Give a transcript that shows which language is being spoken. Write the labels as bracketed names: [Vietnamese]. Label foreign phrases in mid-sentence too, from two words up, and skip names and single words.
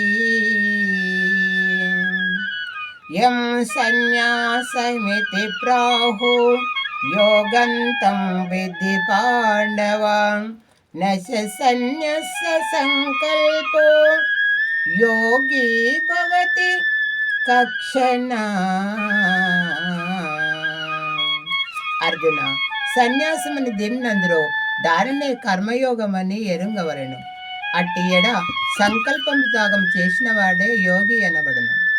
[Sanskrit] यं सन्न्यासमिति प्राहु योगन्तं विद्धि पाण्डव न च सन्न्यस्य संकल्पो योगी भवति కక్షణ. [Telugu] అర్జున, సన్యాసమని దేనినందులో దానినే కర్మయోగమని ఎరుంగవలెను. అట్టి ఎడ సంకల్పం త్యాగం చేసిన వాడే యోగి అనబడును.